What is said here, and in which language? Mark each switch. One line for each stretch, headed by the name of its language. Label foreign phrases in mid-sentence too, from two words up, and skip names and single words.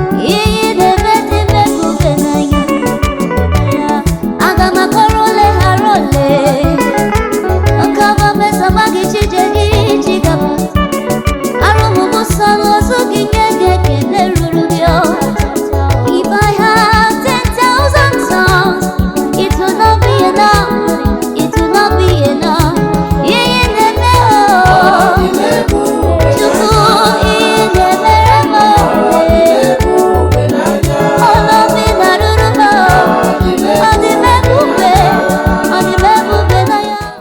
Igbo: Ihe na-eme dị m ebube n'anya. Aga m akọrọ ole ghara ole. Nke ọma mesa gba gị chije gị, chi gaba. Arụ m bụ sọ n'ozu gị nye gị ekele ruru gị, oh.
English: If I have ten thousand tongues, it will not be enough. It will not be enough.
Igbo: Ihe na-eme, oh. Ọ dị m ebube Chukwu, n'anya. ihe na-emere m, oh. Ọ dị m ebube n'anya. Ọlụ m ị na-arụrụ m, oh. Ọ dị m Ọ dị m ebube. Ọ dị m ebube n'anya.